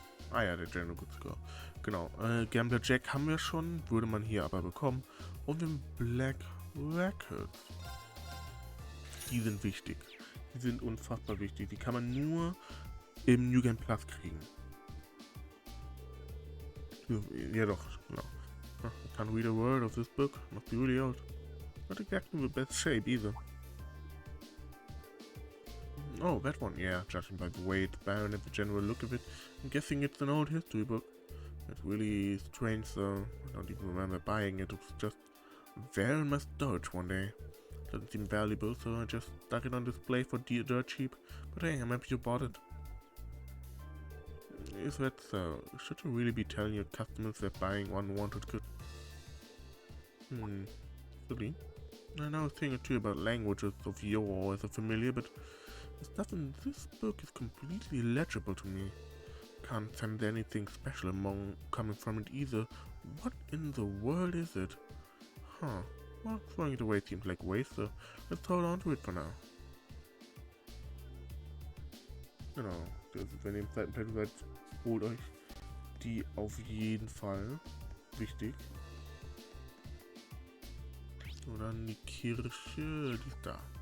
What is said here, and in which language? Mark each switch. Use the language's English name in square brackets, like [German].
[German] Ah ja, der General Good Score. Genau. Gambler Jack haben wir schon, würde man hier aber bekommen. Und den Black Records. Die sind wichtig. Die sind unfassbar wichtig. Die kann man nur im New Game Plus kriegen. Ja doch, genau. [English] I can't read a word of this book. Must be really old. Not exactly the best shape either. Oh, that one, yeah. Judging by the weight, Baron, and the general look of it, I'm guessing it's an old history book. It's really strange though. I don't even remember buying it. It was just there in my storage one day. Doesn't seem valuable, so I just stuck it on display for dirt cheap. But hey, I'm happy you bought it. Is that so? Should you really be telling your customers that buying unwanted good? Silly. I know a thing or two about languages of yore as a familiar, but the stuff in this book is completely illegible to me. Can't sense anything special coming from it either. What in the world is it? Huh. Well, throwing it away seems like waste, so let's hold on to it for now. [German] Genau, wenn ihr im zweiten Teil seid, holt euch die auf jeden Fall. Wichtig. So, dann die Kirche, die ist da.